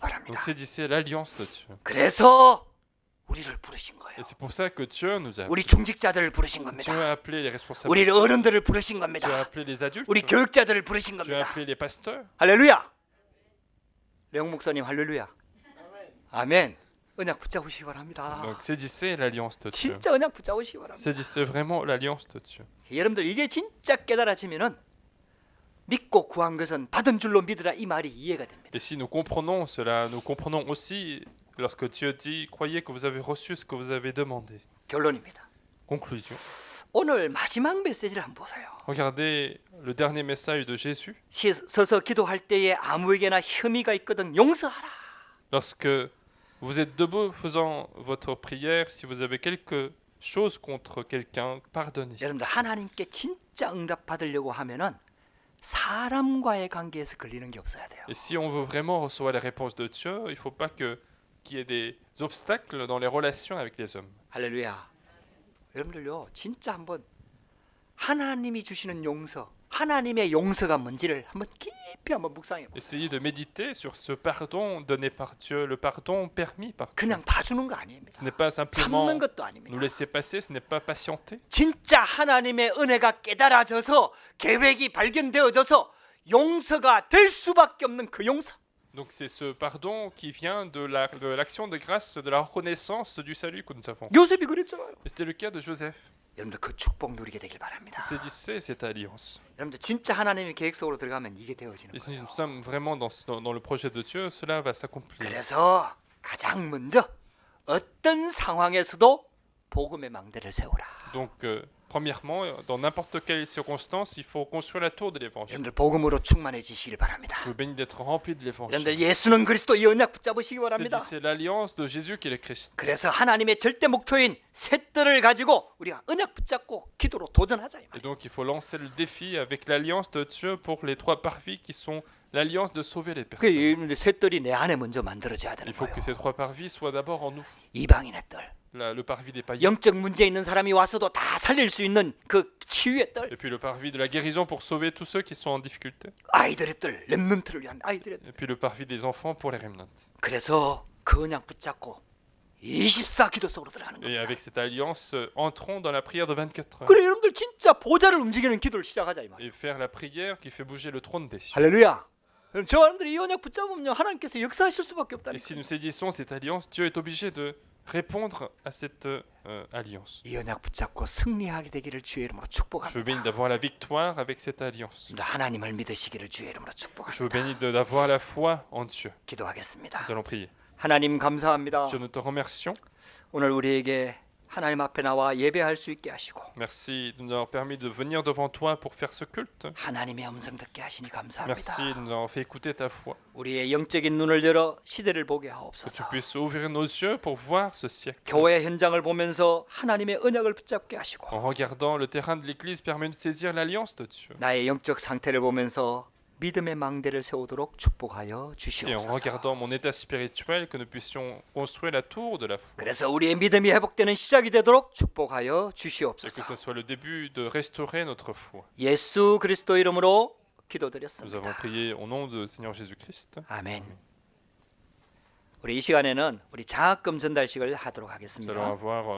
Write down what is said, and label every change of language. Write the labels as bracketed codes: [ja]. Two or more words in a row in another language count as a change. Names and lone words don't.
[fr] Donc [ko] 바랍니다. [fr] saisissez l'alliance de Dieu. [ko] 그래서 우리를 부르신 거예요. [fr] Et c'est pour ça que Dieu nous a [ko] 우리 [fr] appelés. [ko] 중직자들을 부르신 [fr] Dieu [ko] 겁니다. [fr] a appelé les responsables. [ko] 우리 어른들을 부르신 [fr] Dieu a [ko] 겁니다. [fr] appelé les adultes. [ko] 우리 교육자들을 부르신 [fr] Dieu a [ko] 겁니다. [fr] appelé les pasteurs. [ko] 할렐루야. 레옹 목사님 할렐루야. 아멘. 언약 붙잡으시기 바랍니다. [fr] Donc saisissez l'alliance de Dieu. [ko] 진짜 언약 붙잡으시기 바랍니다. [fr] Saisissez vraiment l'alliance de Dieu. [ko] 여러분들 이게 진짜 깨달아지면은 믿고 구한 것은 받은 줄로 믿으라 이 말이 이해가 됩니다. [fr] Et si nous comprenons cela, nous comprenons aussi lorsque Dieu dit « Croyez que vous avez reçu ce que vous avez demandé ». [ko] 결론입니다. [fr] Conclusion. [ko] 오늘 마지막 메시지를 한번 보세요. [fr] Regardez le dernier message de Jésus. [ko] 서서 기도할 때에 아무에게나 혐의가 있거든 용서하라. [fr] Lorsque vous êtes debout faisant votre prière, si vous avez quelque chose contre quelqu'un, pardonnez. [ko] 여러분들 하나님께 진짜 응답 받으려고 하면은 사람과의 관계에서 걸리는 게 없어야 돼요. [fr] Et si on veut vraiment recevoir les réponses de Dieu, il ne faut pas qu'il y ait des obstacles dans les relations avec les hommes. [ko] 할렐루야. 여러분들요 진짜 한번 하나님이 주시는 용서, 하나님의 용서가 뭔지를 한번 깊이 한번 묵상해 보세요. [fr] Essayez de méditer sur ce pardon donné par Dieu, le pardon permis par Dieu. [ko] 그냥 봐주는 거 아닙니다. [fr] Ce n'est pas simplement [ko] 참는 것도 아닙니다. [fr] nous laisser passer, ce n'est pas patienter. [ko] 진짜 하나님의 은혜가 깨달아져서 계획이 발견되어져서 용서가 될 수밖에 없는 그 용서. [fr] Donc c'est ce pardon qui vient de l'action de grâce, de la reconnaissance du salut que nous avons. [ko] 요셉이 그랬잖아요. [fr] Et c'était le cas de Joseph. [ko] 여러분들 그 축복 누리게 되길 바랍니다. [fr] Saisissez cette alliance. [ko] 여러분들 진짜 하나님의 계획 속으로 들어가면 이게 되어지는 [fr] Et si [ko] 거예요. [fr] nous sommes vraiment dans le projet de Dieu, cela va s'accomplir. [ko] 그래서 가장 먼저 어떤 상황에서도 복음의 망대를 세우라. [fr] Donc, premièrement, dans n'importe quelle circonstance, il faut construire la tour de l'évangile. [ko] 여러분들 복음으로 충만해지시길 바랍니다. [fr] Je vous bénis d'être rempli de l'évangile. [ko] 여러분들 예수는 그리스도 이 언약 붙잡으시기 바랍니다. [fr] C'est l'alliance de Jésus qui est le Christ. [ko] 그래서 하나님의 절대 목표인 셋들을 가지고 우리가 언약 붙잡고 기도로 도전하자 이 [fr] Et [ko] 말이에요. [fr] donc, il faut lancer le défi avec l'alliance de Dieu pour les trois parvis qui sont l'alliance de sauver les [ko] 그 [fr] personnes. [ko] 여러분들 셋들이 내 안에 먼저 만들어져야 되는 [fr] Il faut [ko] 거예요. [fr] que ces trois parvis soient d'abord en nous. [ko] 이방인의 뜰, [fr] Le parvis des païens. [ko] 영적 문제 있는 사람이 와서도 다 살릴 수 있는 그 치유의 뜰, [fr] Et puis le parvis de la guérison pour sauver tous ceux qui sont en difficulté. [ko] 아이들의 뜰, 렘넌트를 위한 아이들의 뜰. [fr] Et puis le parvis des enfants pour les remnants. [ko] 그래서 그 언약 붙잡고 24 기도 속으로 들어가는 [fr] Et [ko] 겁니다. [fr] avec cette alliance, entrons dans la prière de 24 heures. [ko] 그래 여러분들 진짜 보좌를 움직이는 기도를 시작하자 이 말이에요. [fr] Et faire la prière qui fait bouger le trône des cieux. [ko] 할렐루야. 그럼 저 사람들이 이 언약 붙잡으면 하나님께서 역사하실 수밖에 [fr] Et si [ko] 없다니까. [fr] nous saisissons cette alliance, Dieu est obligé de répondre à cette alliance. [ko] 이 언약 붙잡고 승리하게 되기를 주의 이름으로 [fr] Je vous [ko] 축복합니다. [fr] bénis d'avoir la victoire avec cette alliance. [ko] 하나님을 믿으시기를 주의 이름으로 [fr] Je vous [ko] 축복합니다. [fr] bénis d'avoir la foi en Dieu. [ko] 기도하겠습니다. [fr] Nous allons prier. [ko] 하나님 감사합니다. [fr] Dieu, nous te remercions. [ko] 오늘 우리에게 하나님 앞에 나와 예배할 수 있게 하시고 [fr] Merci de nous avoir permis de venir devant toi pour faire ce culte. [ko] 하나님의 음성 듣게 하시니 감사합니다. [fr] Merci de nous avoir fait écouter ta foi. [ko] 우리의 영적인 눈을 열어 시대를 보게 [fr] Que tu [ko] 하옵소서. [fr] puisses ouvrir nos yeux pour voir ce siècle. [ko] 교회 현장을 보면서 하나님의 언약을 붙잡게 하시고 [fr] En regardant le terrain de l'Église, permet de saisir l'alliance de Dieu. [ko] 나의 영적 상태를 보면서 믿음의 망대를 세우도록 축복하여 [fr] Et en [ko] 주시옵소서. [fr] regardant mon état spirituel, que nous puissions construire la tour de la foi. [ko] 그래서 우리의 믿음이 회복되는 시작이 되도록 축복하여 [fr] Et que [ko] 주시옵소서. [fr] ce soit le début de restaurer notre foi. [ko] 예수 그리스도 이름으로 [fr] Nous avons [ko] 기도드렸습니다. [fr] prié au nom de Seigneur Jésus-Christ. [ko] 아멘. 우리 이 시간에는 우리 장학금 전달식을 하도록 [fr] Nous allons [ko] 하겠습니다. [fr] avoir